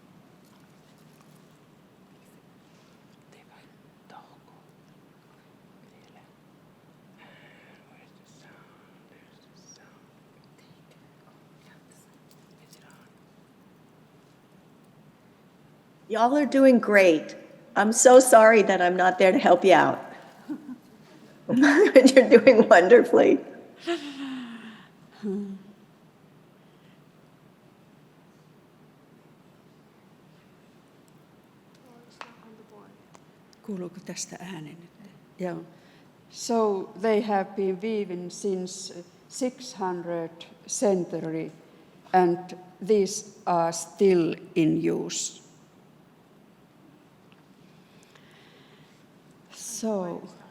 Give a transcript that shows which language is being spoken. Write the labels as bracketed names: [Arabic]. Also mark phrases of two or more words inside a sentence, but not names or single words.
[English] Where's the sound? There's the sound. Is it on? Y'all are doing great. I'm so sorry that I'm not there to help you out. You're doing wonderfully. [Finnish] Kuuluuko tästä ääni nyt? [English] Yeah. So they have been weaving since 600th century, and these are still in use. So,